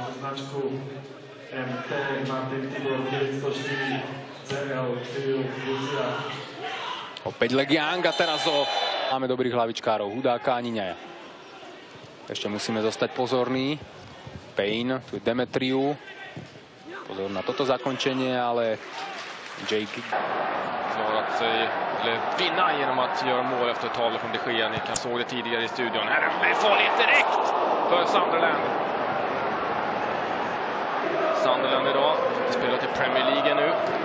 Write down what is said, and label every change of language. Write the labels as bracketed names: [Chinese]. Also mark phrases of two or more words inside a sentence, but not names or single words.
[Slovak] Opäť Legiang a teraz máme dobrých hlavičkárov. Hudáka a Niňaja. Ešte musíme zostať pozorní. Payne, tu je Demetriu. Pozor na toto zakončenie, ale Jake [Swedish] klarat sig, eller vinna genom att göra mål efter ett tag från De Gea. Ni kan såg det tidigare i studion. Här är det farligt direkt för Sunderland. Sunderland idag spelar till Premier League nu.